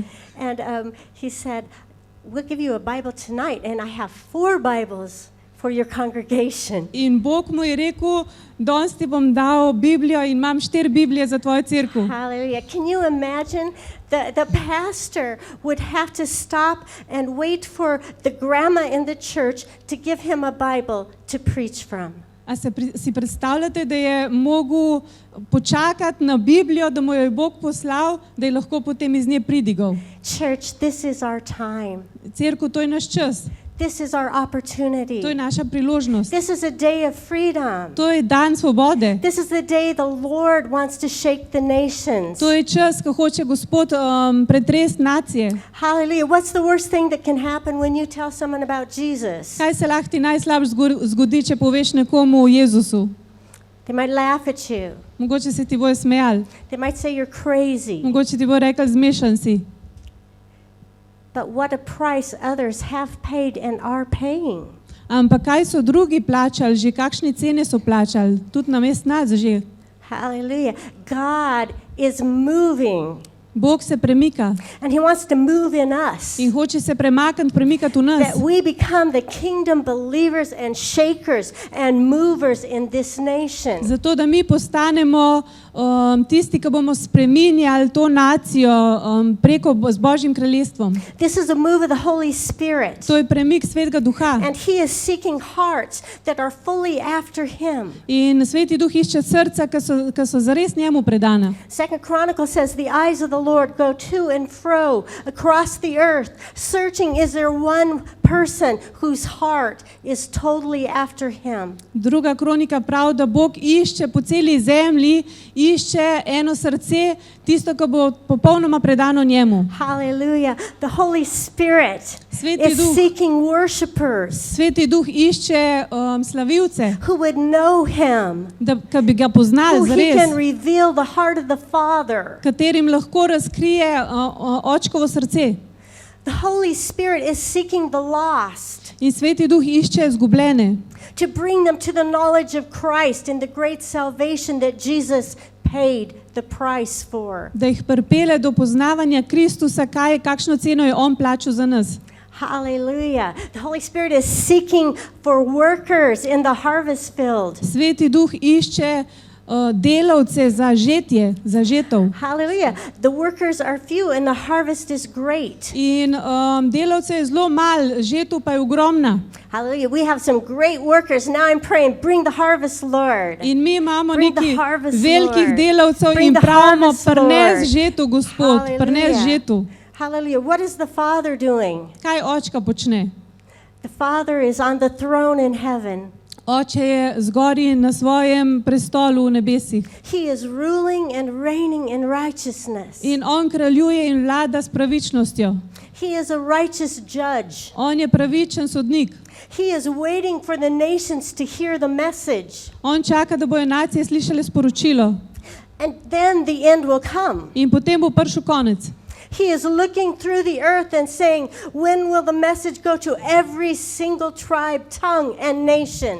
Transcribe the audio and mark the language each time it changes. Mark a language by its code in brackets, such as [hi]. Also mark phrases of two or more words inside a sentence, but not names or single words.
[en] And he said, we'll give you a Bible tonight, and I have 4 Bibles for your congregation. [sl] In Bog mu je rekel, danes ti bom dal Biblijo in imam 4 Biblije za tvojo cerkev. [en] Hallelujah. Can you imagine the pastor would have to stop and wait for the grandma in the church to give him a Bible to preach from? [sl] A si predstavljate, da je mogel počakati na Biblijo, da mu jo je Bog poslal, da je lahko potem iz nje pridigal? [en] Church, this is our time. [sl] Cerkev, to je naš čas. [en] This is our opportunity. [sl] To je naša priložnost. [en] This is a day of freedom. [sl] To je dan svobode. [en] This is the day the Lord wants to shake the nations. [sl] To je čas, ko hoče Gospod pretresti nacije. [en] Hallelujah. What's the worst thing that can happen when you tell someone about Jesus? [sl] Kaj se lahko ti najslabše zgodi, če poveš nekomu o Jezusu? [en] They might laugh at you. [sl] Mogoče se ti bojo smejali. [en] They might say you're crazy. [sl] Mogoče ti bojo rekli, zmešan si. [en] But what a price others have paid and are paying. [sl] Ampak kaj so drugi plačali, že kakšne cene so plačali, tudi namesto nas že. [en] Hallelujah. God is moving. [sl] Bog se premika. [en] And he wants to move in us. [sl] In hoče se premikati v nas. [en] That we become the kingdom believers and shakers and movers in this nation. [sl] Zato, da mi postanemo tisti, ki bomo spreminjali to nacijo preko z Božjim kraljestvom. [en] This is a move of the Holy Spirit. [sl] To je premik Svetega Duha. [en] And he is seeking hearts that are fully after him. [sl] In Sveti Duh išče srca, ki so zares njemu predana. [en] 2 Chronicles says the eyes of the Lord go to and fro across the earth, searching, is there one person whose heart is totally after him? [sl] Druga kronika pravi, da Bog išče po celi zemlji, išče eno srce, tisto, ki bo popolnoma predano njemu. [en] Hallelujah. The Holy Spirit [sl] Sveti [en] is [sl] Duh. [en] seeking worshipers [sl] Sveti Duh išče slavilce, [en] who would know him, [sl] ki bi ga poznali [en] who he can [sl] zares, [en] reveal the heart of the Father. [sl] katerim lahko razkrije očkovo srce. [en] The Holy Spirit is seeking the lost, [sl] In Sveti Duh išče izgubljene, [en] to bring them to the knowledge of Christ and the great salvation that Jesus paid the price for. [sl] da jih pripelje do poznavanja Kristusa, kakšno ceno je on plačal za nas. [en] Hallelujah. The Holy Spirit is seeking for workers in the harvest field. [sl] Sveti Duh išče delavce za žetje, za žetov. [en] Hallelujah. The workers are few and the harvest is great. [sl] In delavce je zelo malo, žetov pa je ogromna. [en] Hallelujah. We have some great workers. Now I'm praying, bring the harvest, Lord. [sl] In mi imamo [en] Bring the [sl] nekaj [en] harvest, [sl] velikih [en] Lord. [sl] delavcev [en] Bring [sl] in [en] the [sl] pravimo, [en] harvest, Lord. [sl] prines žetu, Gospod, prines žetu. [en] Hallelujah. What is the Father doing? [sl] Kaj očka počne? [en] The Father is on the throne in heaven. [sl] Oče je zgori na svojem prestolu v nebesih. [en] He is ruling and reigning in righteousness. [sl] In on kraljuje in vlada s pravičnostjo. [en] He is a righteous judge. [sl] On je pravičen sodnik. [en] He is waiting for the nations to hear the message. [sl] On čaka, da bojo nacije slišale sporočilo. [en] And then the end will come. [sl] In potem bo prišel konec. [en] He is looking through the earth and saying, when will the message go to every single tribe, tongue, and nation?